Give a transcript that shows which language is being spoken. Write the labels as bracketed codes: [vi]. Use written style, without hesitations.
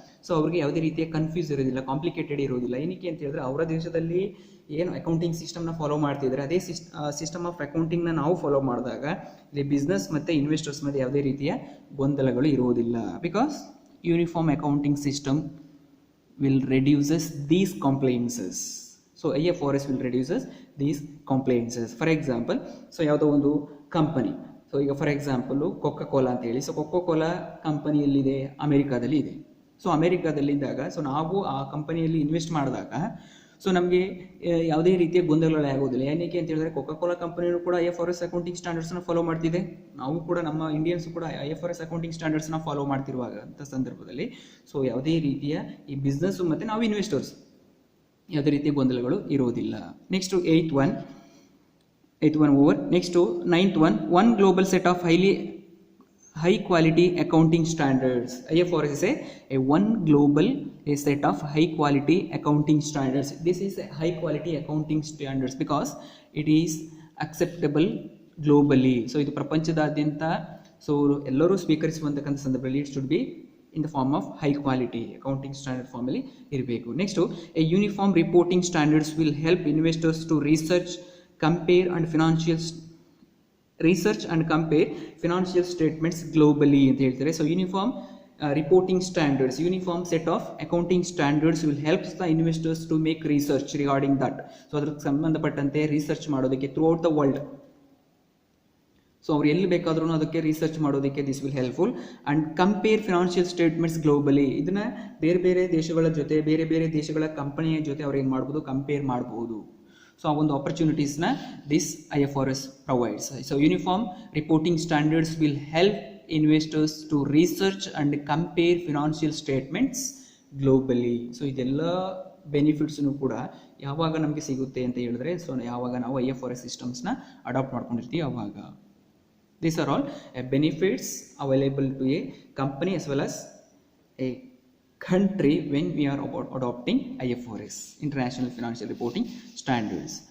[kn] So ಅವ್ರಿಗೆ ಯಾವುದೇ ರೀತಿಯ ಕನ್ಫ್ಯೂಸ್ ಇರೋದಿಲ್ಲ, ಕಾಂಪ್ಲಿಕೇಟೆಡ್ ಇರೋದಿಲ್ಲ. ಏನಕ್ಕೆ ಅಂತ ಹೇಳಿದ್ರೆ ಅವರ ದೇಶದಲ್ಲಿ ಏನು ಅಕೌಂಟಿಂಗ್ ಸಿಸ್ಟಮ್ನ ಫಾಲೋ ಮಾಡ್ತಿದ್ದಾರೆ ಅದೇ ಸಿಸ್ಟಮ್ ಆಫ್ ಅಕೌಂಟಿಂಗ್ನ ನಾವು ಫಾಲೋ ಮಾಡಿದಾಗ ಇಲ್ಲಿ ಬಿಸ್ನೆಸ್ ಮತ್ತು ಇನ್ವೆಸ್ಟರ್ಸ್ ಮಧ್ಯೆ ಯಾವುದೇ ರೀತಿಯ ಗೊಂದಲಗಳು ಇರುವುದಿಲ್ಲ. [en] Because uniform accounting system will reduces these compliances. So IFRS will reduces these compliances. For example, [kn] so ಯಾವುದೋ ಒಂದು ಕಂಪನಿ, ಸೊ ಈಗ ಫಾರ್ ಎಕ್ಸಾಂಪಲ್ ಕೊಕೊ ಕೋಲಾ ಅಂತ ಹೇಳಿ, ಸೊ ಕೊಕೊ ಕೋಲಾ ಕಂಪನಿ ಎಲ್ಲಿದೆ, ಅಮೆರಿಕಾದಲ್ಲಿ ಇದೆ. ಸೊ ಅಮೆರಿಕಾದಲ್ಲಿದ್ದಾಗ ಸೊ ನಾವು ಆ ಕಂಪನಿಯಲ್ಲಿ ಇನ್ವೆಸ್ಟ್ ಮಾಡಿದಾಗ ಸೊ ನಮಗೆ ಯಾವುದೇ ರೀತಿಯ ಗೊಂದಲಗಳು ಆಗೋದಿಲ್ಲ. ಏನಕ್ಕೆ ಅಂತ ಹೇಳಿದ್ರೆ ಕೊಕೊ ಕೋಲಾ ಕಂಪನಿಯೂ ಕೂಡ IFRS ಅಕೌಂಟಿಂಗ್ ಸ್ಟ್ಯಾಂಡರ್ಡ್ಸ್ನ ಫಾಲೋ ಮಾಡ್ತಿದೆ, ನಾವು ಕೂಡ ನಮ್ಮ ಇಂಡಿಯನ್ಸ್ ಕೂಡ IFRS ಅಕೌಂಟಿಂಗ್ ಸ್ಟ್ಯಾಂಡರ್ಡ್ಸ್ನ ಫಾಲೋ ಮಾಡ್ತಿರುವಾಗ ಅಂಥ ಸಂದರ್ಭದಲ್ಲಿ ಸೊ ಯಾವುದೇ ರೀತಿಯ ಈ ಬಿಸ್ನೆಸ್ಸು ಮತ್ತು ನಾವು ಇನ್ವೆಸ್ಟರ್ಸ್ ಯಾವುದೇ ರೀತಿಯ ಗೊಂದಲಗಳು ಇರೋದಿಲ್ಲ. [en] Next eighth one over. Next ninth one global set of high quality accounting standards. IFRS is a one global a set of high quality accounting standards. This is a high quality accounting standards because it is acceptable globally. So [kn] ಇದು ಪ್ರಪಂಚದಾದ್ಯಂತ so ಎಲ್ಲರೂ ಸ್ವೀಕರಿಸುವಂತಕ್ಕಂಥ ಸಂದರ್ಭದಲ್ಲಿ [en] it should be in the form of high quality accounting standard [kn] ಫಾರ್ಮಲ್ಲಿ ಇರಬೇಕು. [en] next a uniform reporting standards will help investors to research compare and research and compare financial statements globally [kn] ಅಂತ ಹೇಳ್ತಾರೆ. [en] So uniform reporting standards, uniform set of accounting standards will helps the investors to make research regarding that. [kn] So ಅದಕ್ಕೆ ಸಂಬಂಧಪಟ್ಟಂತೆ research ಮಾಡೋದಕ್ಕೆ [en] throughout the world, [kn] so ಅವ್ರು ಎಲ್ಲಿ ಬೇಕಾದ್ರೂ ಅದಕ್ಕೆ research ಮಾಡೋದಕ್ಕೆ [en] This will helpful. And compare financial statements globally, [kn] ಇದನ್ನು ಬೇರೆ ಬೇರೆ ದೇಶಗಳ ಜೊತೆ ಬೇರೆ ಬೇರೆ ದೇಶಗಳ ಕಂಪನಿಯ ಜೊತೆ ಅವ್ರು ಏನು ಮಾಡ್ಬೋದು, ಕಂಪೇರ್ ಮಾಡ್ಬೋದು. ಸೊ ಆ ಒಂದು ಆಪರ್ಚುನಿಟೀಸ್ನ [en] This IFRS provides. So uniform reporting standards will help investors to research and compare financial statements globally. [kn] So ಇದೆಲ್ಲ ಬೆನಿಫಿಟ್ಸ್ನು ಕೂಡ ಯಾವಾಗ ನಮಗೆ ಸಿಗುತ್ತೆ ಅಂತ ಹೇಳಿದ್ರೆ ಸೊ ಯಾವಾಗ ನಾವು IFRS ಸಿಸ್ಟಮ್ಸ್ನ ಅಡಾಪ್ಟ್ ಮಾಡ್ಕೊಂಡಿರ್ತೀವಿ ಆವಾಗ. [en] These are all benefits available to a company as well as a country when we are adopting IFRS, International Financial Reporting Standards.